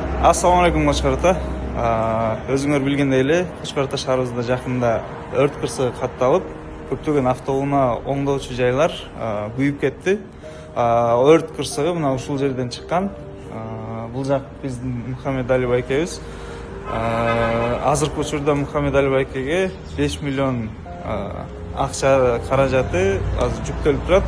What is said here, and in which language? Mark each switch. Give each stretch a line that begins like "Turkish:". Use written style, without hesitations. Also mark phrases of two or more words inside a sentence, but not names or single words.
Arabic: السلام عليكم Qo'chqor ota.
Uzbek: O'zinglar bilgandek эле, Qo'chqor ota shahribizda yaqinda
Kyrgyz: өрт кырсыгы катталып, көптөгөн автоунаа оңдоочу жайлар күйүп кетти. Өрт кырсыгы мына ушул жерден чыккан. Бул жак биздин Мухаммед Али байкебиз. Азыркы учурда Мухаммед Али байкеге 5 миллион акча каражаты азыр жүктөлүп турат.